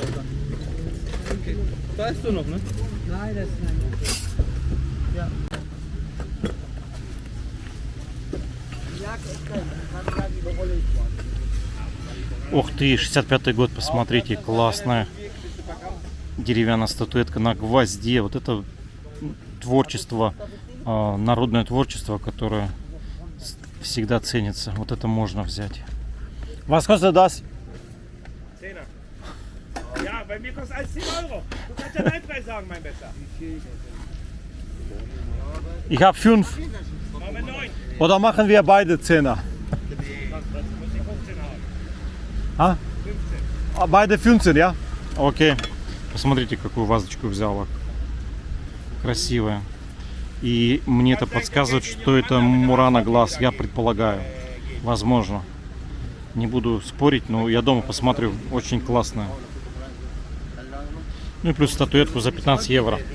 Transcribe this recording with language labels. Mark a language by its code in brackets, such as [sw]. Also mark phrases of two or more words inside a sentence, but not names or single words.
[ru] Ух ты, 65-й год, посмотрите, классная деревянная статуэтка на гвозде. Вот это творчество, народное творчество, которое всегда ценится. Вот это можно взять. [de] Was kostet das? 10er. Ja, bei mir kostet alles 10 Euro. Du kannst ja deinen Preis sagen, mein Besser. Ich habe 5. Machen wir 9. Oder machen wir beide 10er? Muss ich 15 haben. А? 15. Beide 15, ja? [ru] Окей. Посмотрите, какую вазочку взяла. Красивая. И мне это подсказывает, что это Мурана глаз. Я предполагаю. Возможно. Не буду спорить, но я дома посмотрю. Очень классно. Ну и плюс статуэтку за 15 евро.